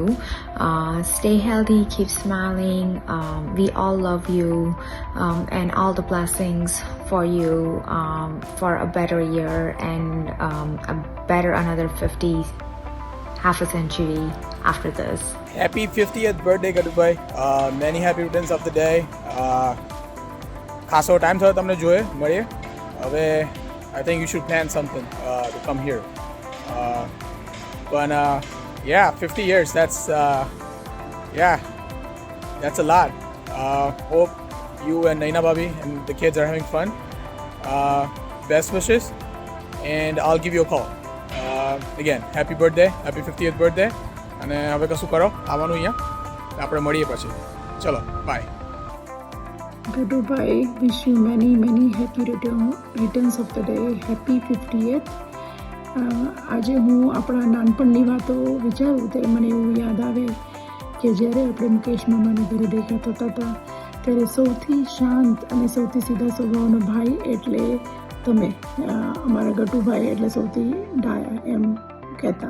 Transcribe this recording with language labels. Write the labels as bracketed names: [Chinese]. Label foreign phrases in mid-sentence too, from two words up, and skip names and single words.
[English] Stay healthy, keep smiling. We all love you, and all the blessings for you for a better year and a better another 50, half a century after this. Happy 50th birthday Gadubai. Many happy returns of the day. [Gujarati] ખાસો ટાઈમ થયો તમને મળીએ. [English] હવે I think you should plan something to come here. But yeah, 50 years. That's that's a lot. Hope you and Naina Bhabi and the kids are having fun. Best wishes, and I'll give you a call. Again, happy birthday, happy 50th birthday. [Gujarati] અને હવે કશું કરો આવવાનું અહીંયા આપણે મળીએ પછી ચલો બાય. [English] Gadubai, wish you many happy returns of the day. Happy 50th. [Gujarati] આજે હું આપણા નાનપણની વાતો વિચારું ત્યારે મને એવું યાદ આવે કે જ્યારે આપણે મુકેશ મામાના ઘરે ભેગા થતા હતા ત્યારે સૌથી શાંત અને સૌથી સીધા સ્વભાવનો ભાઈ એટલે તમે, અમારા ગટુભાઈ એટલે સૌથી ડાયા એમ કહેતા.